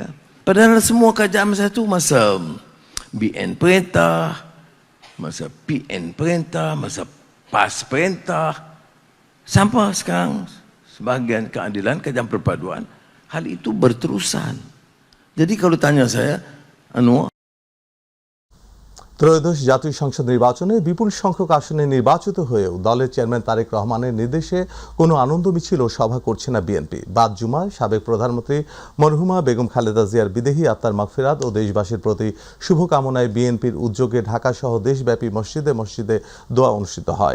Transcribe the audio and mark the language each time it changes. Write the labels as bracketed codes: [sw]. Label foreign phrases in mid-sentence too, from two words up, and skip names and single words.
[ms] Padahal semua kerajaan masa itu masa BN perintah, masa PN perintah, masa PAS perintah. Sampai sekarang sebahagian keadilan, kerajaan perpaduan, hal itu berterusan. Jadi kalau tanya saya, [bn] ত্রয়োদশ জাতীয় সংসদ নির্বাচনে বিপুল সংখ্যক আসনে নির্বাচিত হয়েও দলের চেয়ারম্যান তারেক রহমানের নির্দেশে কোনো আনন্দ মিছিল ও সভা করছে না বিএনপি। বাদ জুমায় সাবেক প্রধানমন্ত্রী মরহুমা বেগম খালেদা জিয়ার বিদেহী আত্মার মাগফিরাত ও দেশবাসীর প্রতি শুভকামনায় বিএনপির উদ্যোগে ঢাকাসহ দেশব্যাপী মসজিদে মসজিদে দোয়া অনুষ্ঠিত হয়।